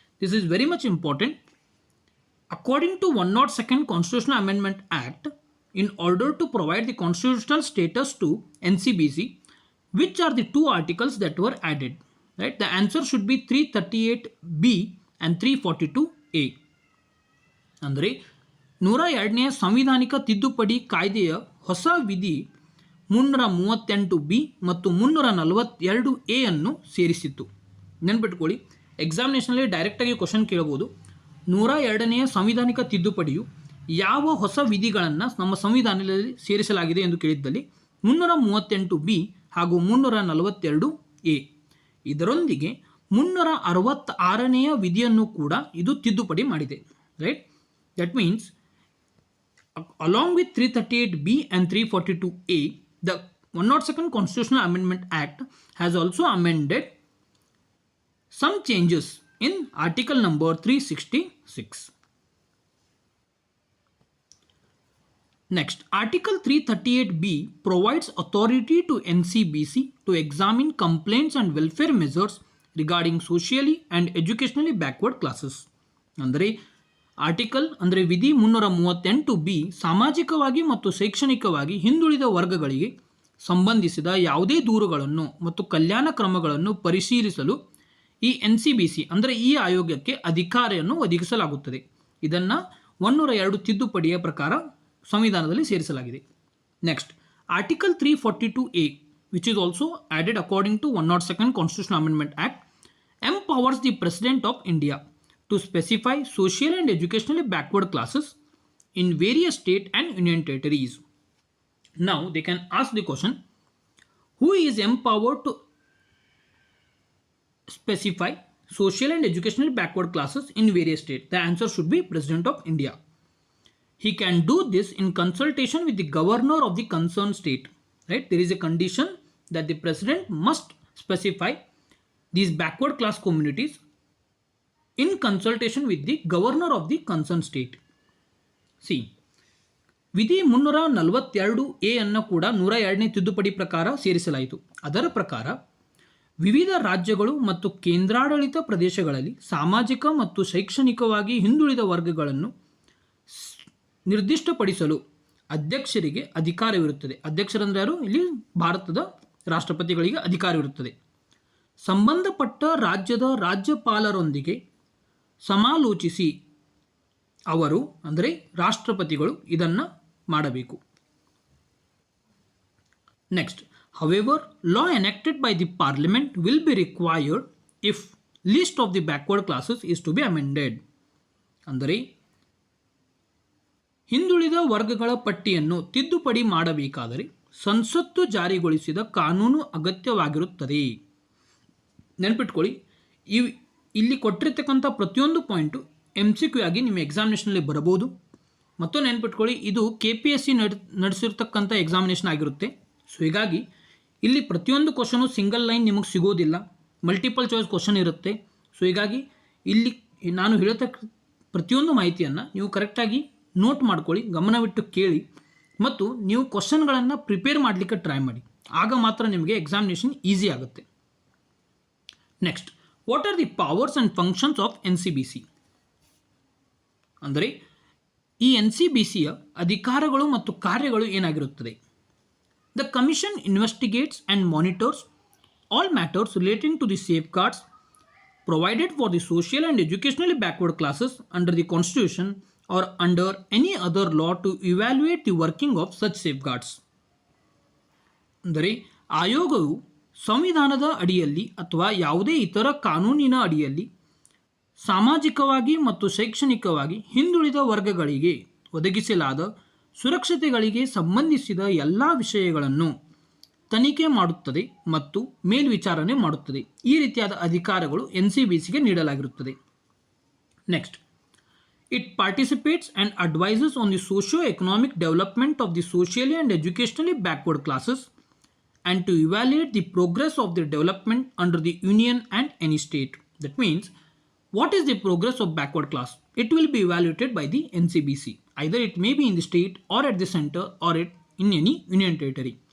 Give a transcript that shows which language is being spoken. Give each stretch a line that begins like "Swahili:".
English: This is very much important. According to 102nd Constitutional Amendment Act, in order to provide the constitutional status to NCBC, which are the two articles that were added? Right? The answer should be 338B and 342A.
Kannada: ಅಂದರೆ 102ನೇ ಸಂವಿಧಾನಿಕ ತಿದ್ದುಪಡಿ ಕಾಯ್ದೆಯ ಹೊಸ ವಿಧಿ 338B ಮತ್ತು 342A ಅನ್ನು ಸೇರಿಸಿತ್ತು. ನೆನ್ಪಿಟ್ಕೊಳ್ಳಿ, ಎಕ್ಸಾಮಿನೇಷನಲ್ಲಿ ಡೈರೆಕ್ಟಾಗಿ ಕ್ವಶನ್ ಕೇಳಬಹುದು. 102ನೇ ಸಂವಿಧಾನಿಕ ತಿದ್ದುಪಡಿಯು ಯಾವ ಹೊಸ ವಿಧಿಗಳನ್ನು ನಮ್ಮ ಸಂವಿಧಾನದಲ್ಲಿ ಸೇರಿಸಲಾಗಿದೆ ಎಂದು ಕೇಳಿದ್ದಲ್ಲಿ 338B ಹಾಗೂ 342A. ಇದರೊಂದಿಗೆ 366ನೇ ವಿಧಿಯನ್ನು ಕೂಡ ಇದು ತಿದ್ದುಪಡಿ ಮಾಡಿದೆ.
English: Right, that means along with 338B and 342A, the 102nd Constitutional Amendment Act has also amended some changes in article number 366. Next, article 338B provides authority to NCBC to examine complaints and welfare measures regarding socially and educationally backward classes.
Kannada: ಅಂದರೆ article ಅಂದರೆ ವಿಧಿ 338B ಸಾಮಾಜಿಕವಾಗಿ ಮತ್ತು ಶೈಕ್ಷಣಿಕವಾಗಿ ಹಿಂದುಳಿದ ವರ್ಗಗಳಿಗೆ ಸಂಬಂಧಿಸಿದ ಯಾವುದೇ ದೂರುಗಳನ್ನು ಮತ್ತು ಕಲ್ಯಾಣ ಕ್ರಮಗಳನ್ನು ಪರಿಶೀಲಿಸಲು ಈ NCBC ಅಂದರೆ ಈ ಆಯೋಗಕ್ಕೆ ಅಧಿಕಾರಿಯನ್ನು ಒದಗಿಸಲಾಗುತ್ತದೆ. ಇದನ್ನು 102 ತಿದ್ದುಪಡಿಯ ಪ್ರಕಾರ ಸಂವಿಧಾನದಲ್ಲಿ ಸೇರಿಸಲಾಗಿದೆ.
English: Next, article 342A, which is also added according to 102nd Constitutional Amendment Act, empowers the President of India to specify social and educationally backward classes in various state and union territories. Now they can ask the question, who is empowered to specify social and educationally backward classes in various states? The answer should be President of India. He can do this in consultation with the governor of the concerned state. Right? There is a condition that the president must specify these backward class communities in consultation with the governor of the concerned state.
Kannada: See, ವಿಧಿ 342A ಅನ್ನು ಕೂಡ 102ನೇ ತಿದ್ದುಪಡಿ ಪ್ರಕಾರ ಸೇರಿಸಲಾಯಿತು. ಅದರ ಪ್ರಕಾರ ವಿವಿಧ ರಾಜ್ಯಗಳು ಮತ್ತು ಕೇಂದ್ರಾಡಳಿತ ಪ್ರದೇಶಗಳಲ್ಲಿ ಸಾಮಾಜಿಕ ಮತ್ತು ಶೈಕ್ಷಣಿಕವಾಗಿ ಹಿಂದುಳಿದ ವರ್ಗಗಳನ್ನು ನಿರ್ದಿಷ್ಟಪಡಿಸಲು ಅಧ್ಯಕ್ಷರಿಗೆ ಅಧಿಕಾರವಿರುತ್ತದೆ. ಅಧ್ಯಕ್ಷರಂದ್ರೆ ಯಾರು? ಇಲ್ಲಿ ಭಾರತದ ರಾಷ್ಟ್ರಪತಿಗಳಿಗೆ ಅಧಿಕಾರವಿರುತ್ತದೆ. ಸಂಬಂಧಪಟ್ಟ ರಾಜ್ಯದ ರಾಜ್ಯಪಾಲರೊಂದಿಗೆ ಸಮಾಲೋಚಿಸಿ ಅವರು ಅಂದರೆ ರಾಷ್ಟ್ರಪತಿಗಳು ಇದನ್ನು ಮಾಡಬೇಕು.
English: Next, however, law enacted by the parliament will be required if list of the backward classes is to be amended.
Kannada: ಅಂದರೆ ಹಿಂದುಳಿದ ವರ್ಗಗಳ ಪಟ್ಟಿಯನ್ನು ತಿದ್ದುಪಡಿ ಮಾಡಬೇಕಾದರೆ ಸಂಸತ್ತು ಜಾರಿಗೊಳಿಸಿದ ಕಾನೂನು ಅಗತ್ಯವಾಗಿರುತ್ತದೆ. ನೆನಪಿಟ್ಕೊಳ್ಳಿ, ಇಲ್ಲಿ ಕೊಟ್ಟಿರ್ತಕ್ಕಂಥ ಪ್ರತಿಯೊಂದು ಪಾಯಿಂಟು MCQ ಆಗಿ ನಿಮ್ಮ ಎಕ್ಸಾಮಿನೇಷನಲ್ಲಿ ಬರಬಹುದು. ಮತ್ತು ನೆನಪಿಟ್ಕೊಳ್ಳಿ, ಇದು KPSC ನಡೆಸಿರ್ತಕ್ಕಂಥ ಎಕ್ಸಾಮಿನೇಷನ್ ಆಗಿರುತ್ತೆ. ಸೊ ಹೀಗಾಗಿ ಇಲ್ಲಿ ಪ್ರತಿಯೊಂದು ಕ್ವಶನು ಸಿಂಗಲ್ ಲೈನ್ ನಿಮಗೆ ಸಿಗೋದಿಲ್ಲ, ಮಲ್ಟಿಪಲ್ ಚಾಯ್ಸ್ ಕ್ವಶನ್ ಇರುತ್ತೆ. ಸೊ ಹೀಗಾಗಿ ಇಲ್ಲಿ ನಾನು ಹೇಳತಕ್ಕ ಪ್ರತಿಯೊಂದು ಮಾಹಿತಿಯನ್ನು ನೀವು ಕರೆಕ್ಟಾಗಿ ನೋಟ್ ಮಾಡ್ಕೊಳ್ಳಿ, ಗಮನವಿಟ್ಟು ಕೇಳಿ ಮತ್ತು ನೀವು ಕ್ವಶನ್ಗಳನ್ನು ಪ್ರಿಪೇರ್ ಮಾಡಲಿಕ್ಕೆ ಟ್ರೈ ಮಾಡಿ. ಆಗ ಮಾತ್ರ ನಿಮಗೆ ಎಕ್ಸಾಮಿನೇಷನ್ ಈಸಿ ಆಗುತ್ತೆ.
English: Next, what are the powers and functions of NCBC?
Kannada: ಅಂದರೆ ಈ NCBCಯ ಅಧಿಕಾರಗಳು ಮತ್ತು ಕಾರ್ಯಗಳು ಏನಾಗಿರುತ್ತದೆ?
English: The Commission investigates and monitors all matters relating to the safeguards provided for the social and educationally backward classes under the Constitution or under any other law to evaluate the working of such safeguards.
Kannada: ಅಂದರೆ ಆಯೋಗವು ಸಂವಿಧಾನದ ಅಡಿಯಲ್ಲಿ ಅಥವಾ ಯಾವುದೇ ಇತರ ಕಾನೂನಿನ ಅಡಿಯಲ್ಲಿ ಸಾಮಾಜಿಕವಾಗಿ ಮತ್ತು ಶೈಕ್ಷಣಿಕವಾಗಿ ಹಿಂದುಳಿದ ವರ್ಗಗಳಿಗೆ ಒದಗಿಸಲಾದ ಸುರಕ್ಷತೆಗಳಿಗೆ ಸಂಬಂಧಿಸಿದ ಎಲ್ಲ ವಿಷಯಗಳನ್ನು ತನಿಖೆ ಮಾಡುತ್ತದೆ ಮತ್ತು ಮೇಲ್ವಿಚಾರಣೆ ಮಾಡುತ್ತದೆ. ಈ ರೀತಿಯಾದ ಅಧಿಕಾರಗಳು NCBCಗೆ ನೀಡಲಾಗಿರುತ್ತದೆ.
English: Next, it participates and advises on the socio economic development of the socially and educationally backward classes and to evaluate the progress of their development under the union and any state. That means, what is the progress of backward class? It will be evaluated by the NCBC. Either it may be in the state or at the center or in any union territory.